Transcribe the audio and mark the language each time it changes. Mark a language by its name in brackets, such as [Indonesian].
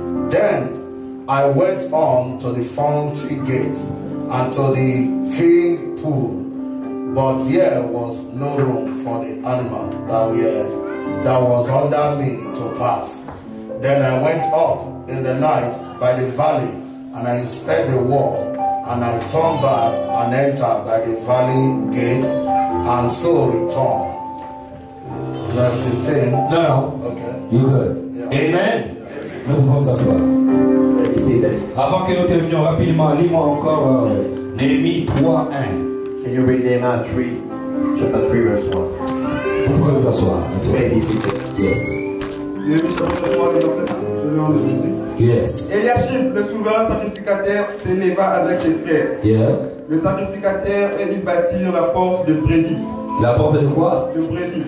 [English] Then I went on to the fountain gate and to the king pool, but there was no room for the animal that was under me to pass. Then I went up in the night by the valley, and I inspected the wall, and I turned back and entered by the valley gate, and so returned. Verse 16. No. Okay. You good? Yeah. Amen. [French] Nous pouvons nous asseoir. [English] Be seated. [French] Avant que nous terminions rapidement, lis-moi encore Néhémie 3, 1. [English] Can you read Nehemiah 3, chapter 3, verse 1? [French] Vous pouvez vous asseoir. [English] It's Be okay. seated. Yes. [French] Néhémie chapitre 3, verset 1. Je vais en Jésus. [English] Yes. [French] Eliashib, le souverain sacrificateur, s'éleva avec ses frères. [English] Yeah. [French] Le sacrificateur et ils bâtirent la porte de brebis. La porte de quoi? De brebis.